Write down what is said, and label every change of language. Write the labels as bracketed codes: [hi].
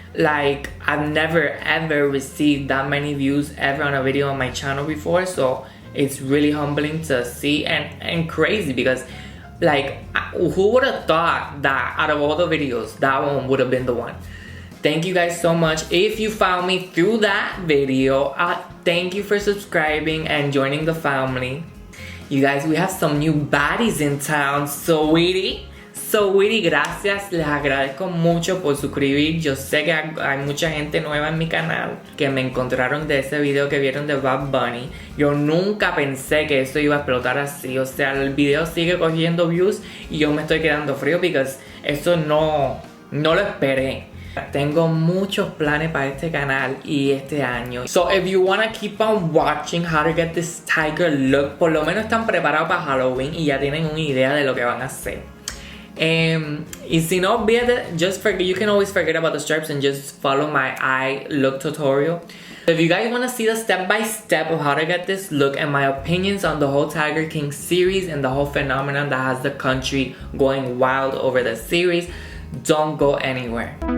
[en] I've never ever received that many views ever on a video on my channel before, so it's really humbling to see and crazy because who would have thought that out of all the videos that one would have been the one. Thank you guys so much. If you found me through that video, thank you for subscribing and joining the family. You guys, we have some new baddies in town. [es] Sweetie, gracias. Les agradezco mucho por suscribir. Yo sé que hay mucha gente nueva en mi canal que me encontraron de ese video que vieron de Bad Bunny. Yo nunca pensé que eso iba a explotar así. O sea, el video sigue cogiendo views y yo me estoy quedando frío porque eso no lo esperé. Tengo muchos planes para este canal y este año. [en] So if you wanna keep on watching how to get this tiger look, [es] por lo menos están preparados para Halloween y ya tienen una idea de lo que van a hacer. Y si no, [en] just forget. You can always forget about the stripes and just follow my eye look tutorial. If you guys want to see the step-by-step of how to get this look and my opinions on the whole Tiger King series and the whole phenomenon that has the country going wild over the series, don't go anywhere.